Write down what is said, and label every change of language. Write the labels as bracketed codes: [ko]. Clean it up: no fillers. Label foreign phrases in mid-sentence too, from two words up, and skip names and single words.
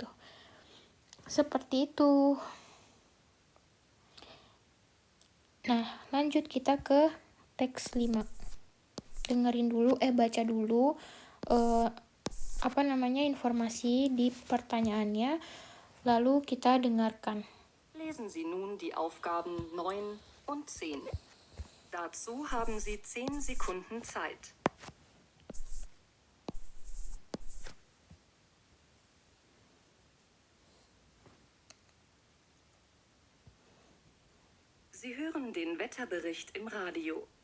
[id] Seperti itu. Nah, lanjut kita ke teks 5. Dengerin dulu, baca dulu informasi di pertanyaannya, lalu kita dengarkan. [de] Lesen Sie nun die Aufgaben 9 und 10. Dazu haben Sie 10 Sekunden Zeit. Sie hören den Wetterbericht im Radio.